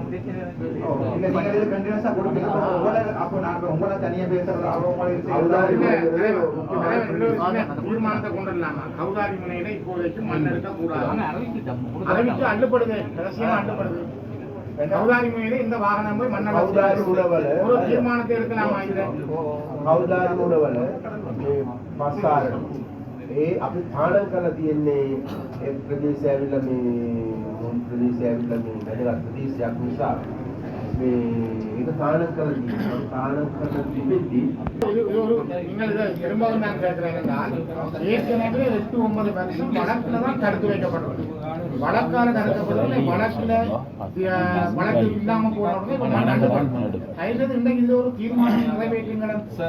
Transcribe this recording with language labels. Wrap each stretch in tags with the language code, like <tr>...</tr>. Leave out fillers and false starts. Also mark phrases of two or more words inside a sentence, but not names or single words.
<ta>இல்ல நீங்க இது கண்டினியூஸா கொடுப்பீங்க அப்போ நாங்க உங்களை தனியா பேசுறது தீர்மானத்தை கொண்டு வரலாமா கௌதாரி முனையில இப்போதைக்கு மண் எடுக்க கூடாது அறிவிச்சு அள்ளுப்படுது ரகசியமா அள்ளுப்படுது கௌதாரி முனையில இந்த வாகனம் போய் மண் ஒரு தீர்மானத்தை எடுக்கலாமா இதுல</ta> <si>කවුදාරි මුලවල මේ මස්සාරණ ඒ අපි ථානන් කරලා තියෙන්නේ ඒ ප්‍රදේශය ඇවිල්ලා මේ මොන් ප්‍රදේශය ඇවිල්ලා මේ වැඩගත් ප්‍රදේශයක් නිසා මේ ඒක ථානන් කරලා තියෙනවා ථානන් කරලා තිබෙද්දී</si> <ta>நீங்கள் இதை திரும்பவும் நான் கேட்கிறேன் என்றால் ஏற்கனவே 8-9 வருஷம் வழக்குல தான் தடுத்து வைக்கப்பட்டது வழக்கால தடுக்கப்படுவது வழக்கு இல்லாம போனவுடனே இன்னைக்கு இது ஒரு தீர்மானம் நிறைவேற்றுங்கள்</ta>